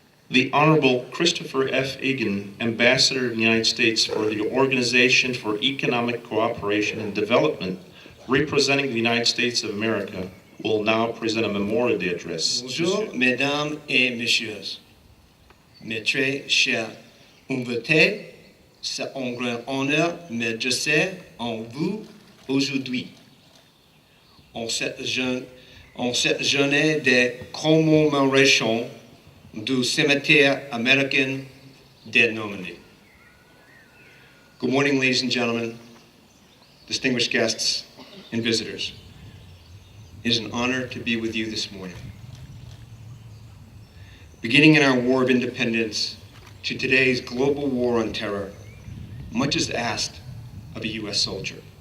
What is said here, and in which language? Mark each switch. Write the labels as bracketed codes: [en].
[en] the Honorable Christopher F. Egan, Ambassador of the United States for the Organization for Economic Cooperation and Development, representing the United States of America, will now present a Memorial Day address. [fr] Bonjour, mesdames et messieurs. Mes très chers invités, c'est un grand honneur de m'adresser à vous aujourd'hui. En cette journée de commémoration du cimetière américain de Normandy. [en] Good morning, ladies and gentlemen, distinguished guests and visitors. It is an honor to be with you this morning. Beginning in our War of Independence to today's global war on terror, much is asked of a U.S. soldier.